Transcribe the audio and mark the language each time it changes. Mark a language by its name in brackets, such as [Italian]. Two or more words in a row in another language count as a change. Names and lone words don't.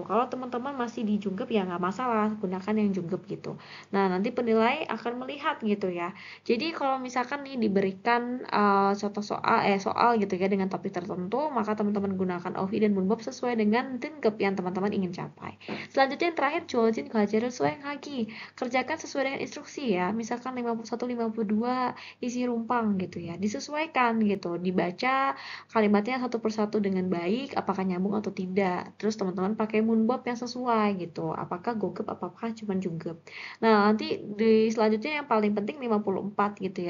[Indonesian] Kalau teman-teman masih di junggep ya nggak masalah, gunakan yang junggep gitu. Nah, nanti penilai akan melihat gitu ya. Jadi kalau misalkan nih diberikan contoh soal gitu ya dengan topik tertentu, maka teman-teman gunakan Ohi dan Munbab sesuai dengan 등급 yang teman-teman ingin capai. Selanjutnya yang terakhir [Korean] 주어진 과제를 수행하기. [Indonesian] Kerjakan sesuai dengan instruksi ya. Misalkan 51 52 isi rumpang gitu ya. Disesuaikan gitu, dibaca kalimatnya satu persatu dengan baik, apakah nyambung atau tidak. Terus teman-teman pakai Munbab yang sesuai gitu. Apakah gogep apakah cuma junggep. Nah, nanti di selanjutnya yang paling penting 54 gitu ya.